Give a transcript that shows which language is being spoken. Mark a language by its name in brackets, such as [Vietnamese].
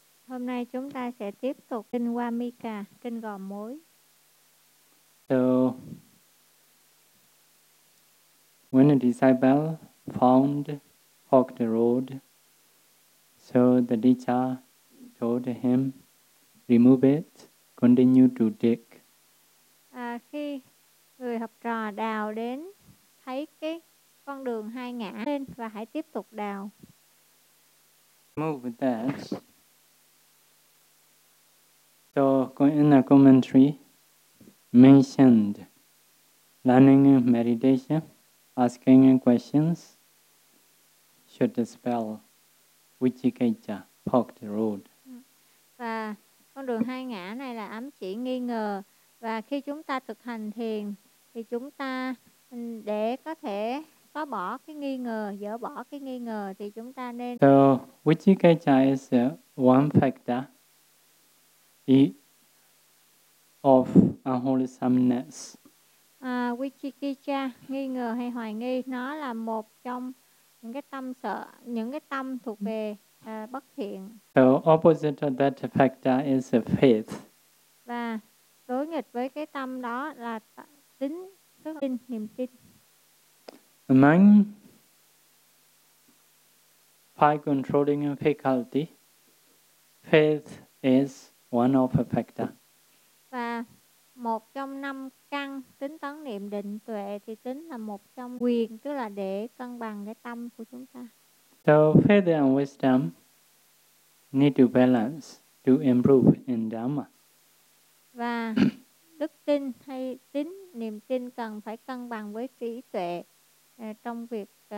[Vietnamese] Hôm nay chúng ta sẽ tiếp tục kinh Vamika, kinh gò mối. [English] So, when a disciple found forked road, so the teacher told him, remove it, continue to dig. [Vietnamese] Khi người học trò đào đến, thấy cái con đường hai ngã lên và hãy tiếp tục đào. [English] Remove that. So, in a commentary, mentioned learning meditation, asking questions should spell vicikicca, forked road. [Vietnamese] Và con đường hai ngã này là ám chỉ nghi ngờ, và khi chúng ta thực hành thiền thì chúng ta để có thể có bỏ cái nghi ngờ, dỡ bỏ cái nghi ngờ thì chúng ta nên. [English] So vicikicca is one factor of unwholesomeness. [Vietnamese] Vicikicca, nghi ngờ hay hoài nghi, nó là một trong những cái tâm sợ, những cái tâm thuộc về bất thiện. [English] So opposite of that factor is faith. [Vietnamese] Và đối nghịch với cái tâm đó là tín, đức tin, niềm tin. [English] Among five controlling faculty, faith is one of a factor. [Vietnamese] Và một trong năm căn tính tấn niệm định tuệ thì tính là một trong quyền, tức là để cân bằng cái tâm của chúng ta. [English] So faith and wisdom need to balance to improve in Dharma. [Vietnamese] Và đức tin hay tín, niềm tin cần phải cân bằng với trí tuệ trong việc.